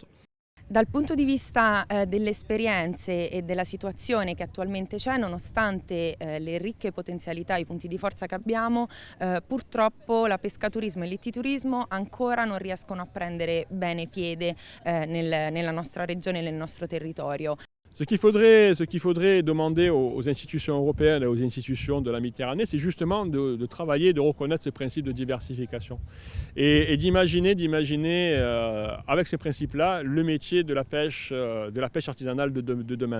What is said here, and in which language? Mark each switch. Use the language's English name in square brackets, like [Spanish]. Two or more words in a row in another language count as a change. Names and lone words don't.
[Italian] Dal punto di vista delle esperienze e della situazione che attualmente c'è, nonostante le ricche potenzialità, i punti di forza che abbiamo, purtroppo la pescaturismo e l'ittiturismo ancora non riescono a prendere bene piede nella nostra regione e nel nostro territorio. [French] Ce qu'il faudrait demander aux institutions européennes et aux institutions de la Méditerranée, c'est justement de travailler, de reconnaître ce principe de diversification et d'imaginer avec ce principe-là le métier de la pêche artisanale de demain.